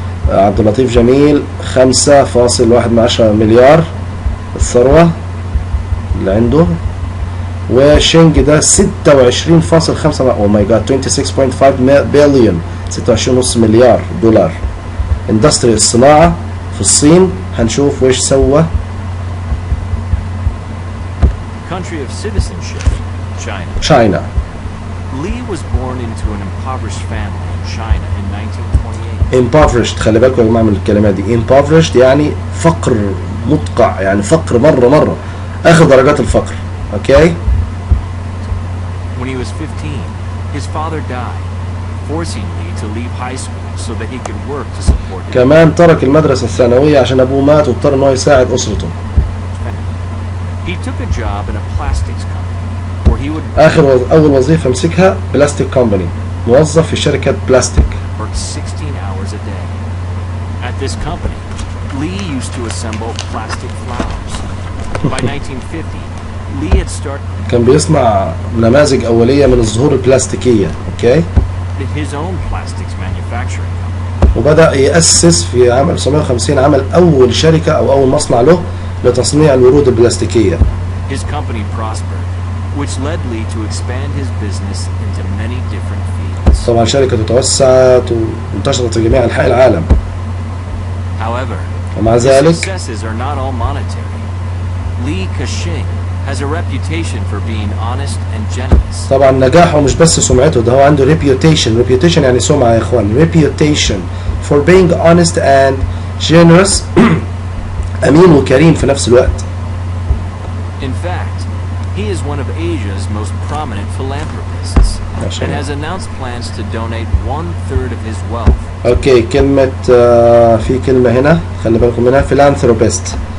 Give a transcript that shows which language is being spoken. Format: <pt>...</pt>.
<ar>عبد اللطيف جميل 5.1 مليار الثروة اللي عنده. وشينج ده 26.5 او ماي جاد 26.5 بليون، 26.5 مليار دولار. اندستري الصناعة في الصين، هنشوف ويش سوى.</ar> <en>country of citizenship, China. China. Li was born into an impoverished family in China in 1928.</en> <ar>impoverished، خلي بالكم يا جماعة من الكلمات دي. impoverished يعني فقر مدقع، يعني فقر مرة آخر درجات الفقر. اوكي.</ar> <en>When he was 15, his father died, forcing Li to leave high school so that he could work to support his</en> <ar>كمان ترك المدرسة الثانوية عشان أبوه مات، واضطر إن هو يساعد أسرته.</ar> <en>family. He took a job in a plastics company where he would</en> <ar>أول وظيفة مسكها بلاستيك كومباني، موظف في شركة بلاستيك.</ar> <en>work 16 hours a day. At this company, Li used to assemble plastic flowers. By 1950, Li had started</en> <ar>كان بيصنع نماذج أولية من الزهور البلاستيكية. أوكي.</ar> <en>his own plastics manufacturing company.</en> <ar>وبدأ يأسس في عام 1950 عمل أول شركة أو أول مصنع له لتصنيع الورود البلاستيكية.</ar> <en>His company prospered, which led Li to expand his business into many different fields.</en> <ar>طبعا شركة توسعت وانتشرت في جميع أنحاء العالم.</ar> <en>However,</en> <ar>ومع</ar> <en>his</en> <ar>ذلك</ar> <en>successes are not all monetary. Li Ka-shing has a reputation for being honest and generous.</en> <ar>طبعا نجاحه مش بس سمعته، ده هو عنده reputation يعني سمعة يا إخوان.</ar> <en>reputation for being honest and generous</en> <ar>أمين وكريم في نفس الوقت.</ar> <en>In fact, he is one of Asia's most prominent philanthropists and has announced plans to donate 1/3 of his wealth.</en> <ar>اوكي، كلمة في كلمة هنا خلي بالكم منها، philanthropist.</ar>